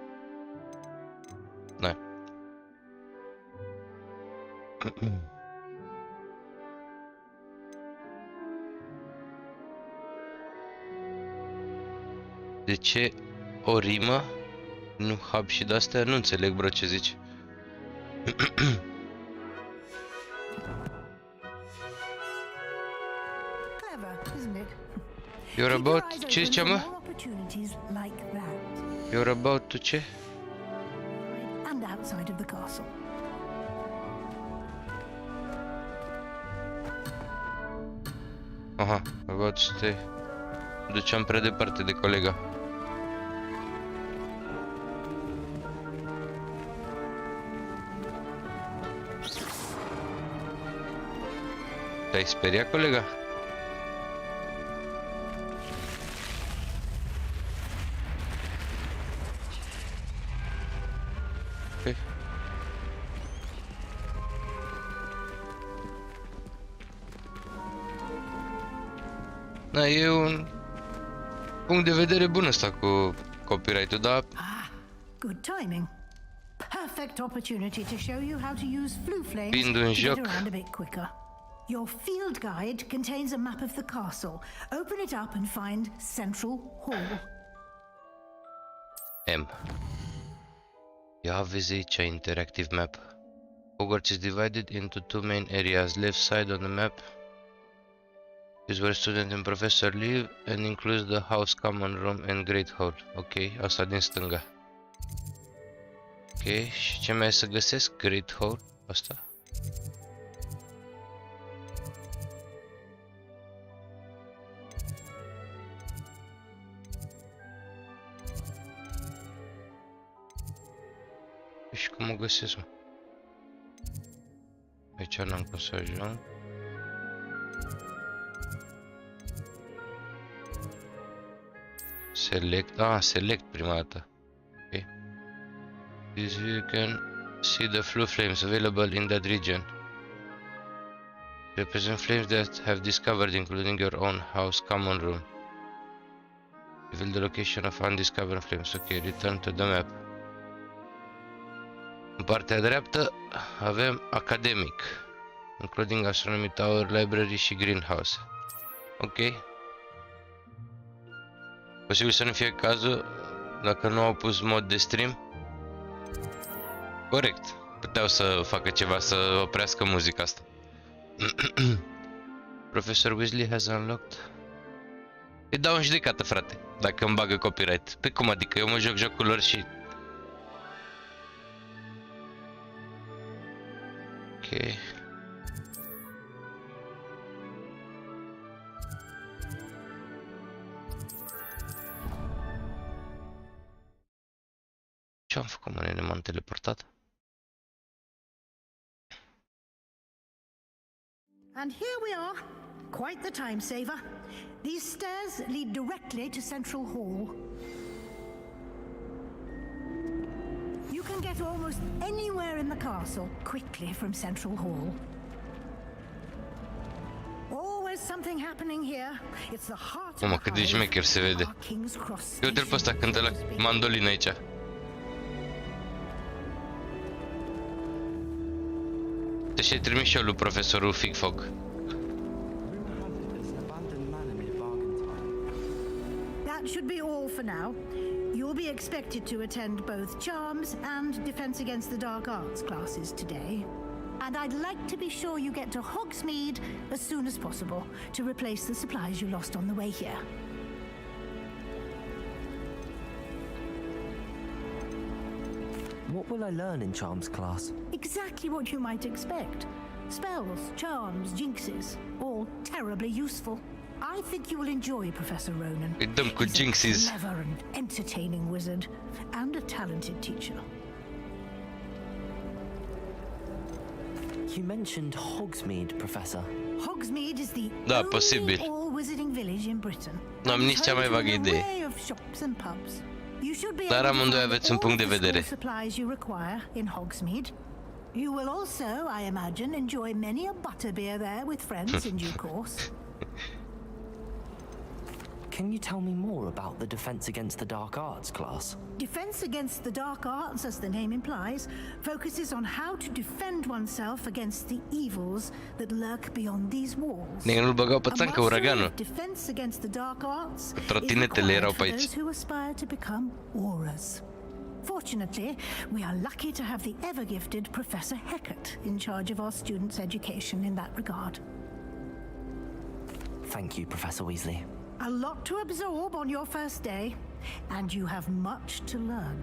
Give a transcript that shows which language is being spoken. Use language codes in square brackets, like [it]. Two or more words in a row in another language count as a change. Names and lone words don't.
[ro] Da. De ce o rimă? Nu hub și de-astea? Nu înțeleg, bro, ce zici. [en] You're about... [ro] Ce zicea, mă? [en] You're about to ce? And outside of the castle. Aha, about to stay. [ro] Duceam prea departe de colega. Te-ai speriat, colega? Ok. Da, e un punct de vedere bun ăsta cu copyright-ul, dar... [en] Good timing. Perfect opportunity to show you how to use flue flames [ro] Fiind un [en] to [ro] joc. [en] get around a bit quicker. Your field guide contains a map of the castle. Open it up and find Central Hall. M. You have visited an interactive map. Hogwarts is divided into two main areas. Left side on the map Is where student and professor live and includes the house, common room and great hall. [ro] Ok, asta din stânga. Ok, și ce mai e să găsesc? [en] Great hall, [ro] asta. Și cum o găsesc, mă? Aici n-am cum să ajung. [en] Select, select [ro] prima dată. Ok. [en] This you can see the flue flames available in that region. Represent flames that have discovered, including your own house common room. Reveal the location of undiscovered flames. Ok, return to the map. [ro] În partea dreaptă avem academic, [en] including astronomy tower, library [ro] și greenhouse. Ok. Posibil să nu fie cazul dacă nu au pus mod de stream. Corect. Puteau să facă ceva să oprească muzica asta. [en] Professor Weasley has unlocked. [ro] Îi dau în judecată, frate, dacă îmi bagă copyright. Pe cum adică? Eu mă joc jocul lor și... Ok. Ce am făcut, mă, nene? M-am teleportat? [en] And here we are. Quite the time saver. These stairs lead directly to Central Hall. You can get almost anywhere in the castle quickly from Central Hall. Always something happening here. It's the heart of [ro] Mamă, cât de șmecher se vede. Uite-l pe ăsta, cântă la mandolină aici. Deci ai trimis și eu lui profesorul Figfog. [en] That should be all for now. You'll be expected to attend both Charms and Defense Against the Dark Arts classes today. And I'd like to be sure you get to Hogsmeade as soon as possible to replace the supplies you lost on the way here. What will I learn in Charms class? Exactly what you might expect. Spells, charms, jinxes, all terribly useful. I think you will enjoy Professor Ronan. [ro] Îi dăm cu [en] He's jinxes. a clever and entertaining wizard and a talented teacher. You mentioned Hogsmeade, Professor. Hogsmeade is the [ro] Da, posibil. [en] only all-wizarding village in Britain. [ro] Nu am nici cea mai vagă idee. Dar amândoi aveți un punct de vedere. [en] Supplies you require in Hogsmeade. You will also, I imagine, enjoy many a butterbeer there with friends in due course. Can you tell me more about the Defense Against the Dark Arts class? Defense Against the Dark Arts, as the name implies, focuses on how to defend oneself against the evils that lurk beyond these walls. [ro] Nu-l băgau pe țancă uraganul. [en] Defense Against the Dark Arts [ro] Trotinetele erau pe aici. [en] those who aspire to become auras. Fortunately, we are lucky to have the ever-gifted Professor Hecat in charge of our students' education in that regard. Thank you, Professor Weasley. A lot to absorb on your first day, and you have much to learn.